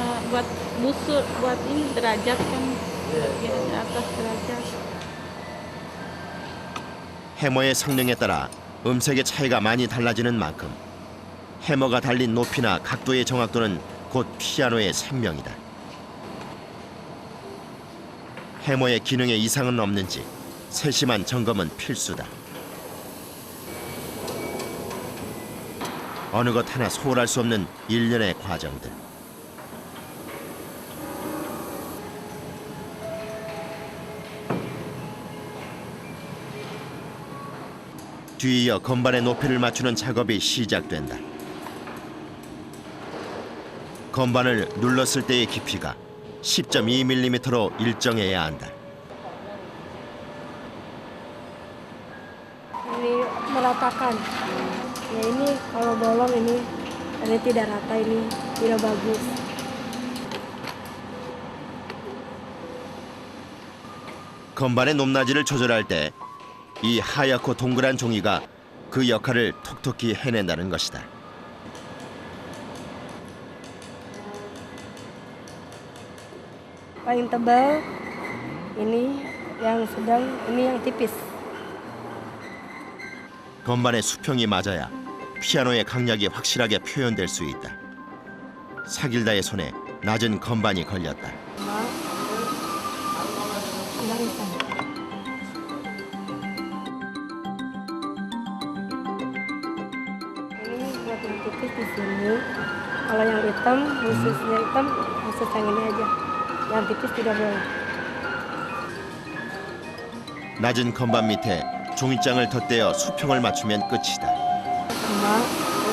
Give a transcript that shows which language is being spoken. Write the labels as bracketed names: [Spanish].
[Indonesian] Buat busur, buat ini derajat kan? Bagian atas derajat. [Korean] 해머의 성능에 따라 음색의 차이가 많이 달라지는 만큼 해머가 달린 높이나 각도의 정확도는 곧 피아노의 생명이다. 해머의 기능에 이상은 없는지 세심한 점검은 필수다. 어느 것 하나 소홀할 수 없는 일련의 과정들. 뒤이어 건반의 높이를 맞추는 작업이 시작된다. 건반을 눌렀을 때의 깊이가 10.2mm로 일정해야 한다. [Indonesian] Ini meratakan. Ya ini kalau bolong ini tidak rata, ini tidak bagus. [Korean] 건반의 높낮이를 조절할 때 이 하얗고 동그란 종이가 그 역할을 톡톡히 해낸다는 것이다. [Indonesian] Paling tebal ini, yang sedang ini yang tipis. [Korean] 건반의 수평이 맞아야 피아노의 강약이 확실하게 표현될 수 있다. 사길다의 손에 낮은 건반이 걸렸다. [Indonesian] Barisan. Ini buat yang tipis di sini. Kalau yang hitam, khususnya hitam, khusus yang ini aja. Yang tipis tidak boleh. [Korean] 낮은 건반 밑에 종이장을 덧대어 수평을 맞추면 끝이다. [Indonesian] Sama.